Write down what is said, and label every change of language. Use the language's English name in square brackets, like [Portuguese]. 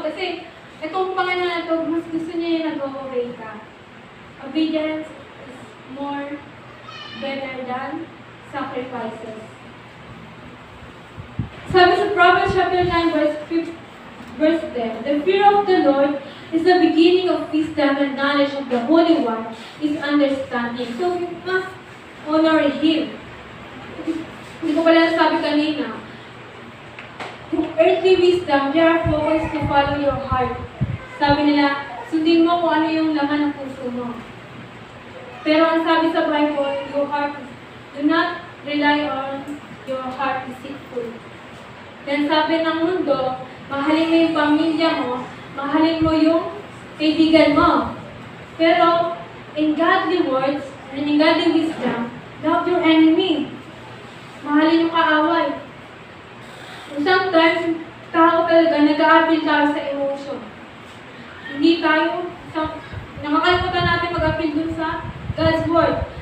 [Filipino] Kasi itong Panginoon na ito, mas gusto niya yung nag-obey ka. [English] Obedience is more better than sacrifices. [Filipino] Sabi sa [English] Proverbs chapter 9, verse 10, the fear of the Lord is the beginning of wisdom, and knowledge of the Holy One is understanding. So you must honor Him. [Filipino] Hindi ko pala nasabi kanina. [English] Yung earthly wisdom, they are focused to follow your heart. [Filipino] Sabi nila, sundin mo kung ano yung laman ng puso mo. Pero ang sabi sa Bible, [English] your heart is, do not rely on your heart deceitful. [Filipino] Then sabi ng mundo, mahalin mo yung pamilya mo, mahalin mo yung kaibigan mo. [English] Pero, in godly words, and in godly wisdom, love your enemy. [Filipino] Mahalin yung kaaway. Sometimes, tao talaga, nag-a-appeal tayo sa emotion. Hindi tayo, nakakalimutan natin mag-appeal dun sa God's Word.